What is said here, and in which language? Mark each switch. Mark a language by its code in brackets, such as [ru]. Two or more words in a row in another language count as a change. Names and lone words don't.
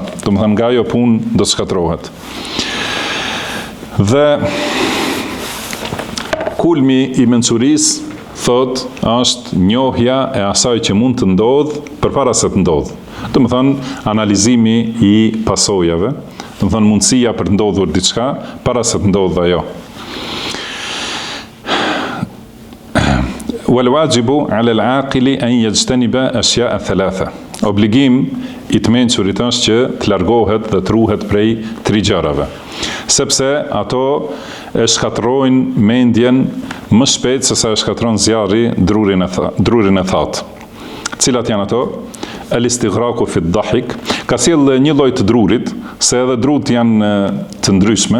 [sq] Do të thënë nga ajo punë do të shkatërrohet. Dhe kulmi i mençurisë thot është njohja e asaj që mund të ndodh përpara se të ndodh. Do të thënë analizimi i pasojave, do të thënë mundësia për të ndodhur diçka para se të ndodhë ajo. [ar] والواجب على العاقل أن يجتنب أشياء ثلاثة. [sq] Obligim i të mençurit është që të largohet dhe të ruhet prej 3 gjërave, sepse ato e shkatërrojnë mendjen më shpejt se sa e shkatërron zjarri drurin e thatë. Cilat janë ato? [ar] الاستغراق في الضحك, [sq] ka sjell një lloj të drurit, se edhe drut janë të ndryshme.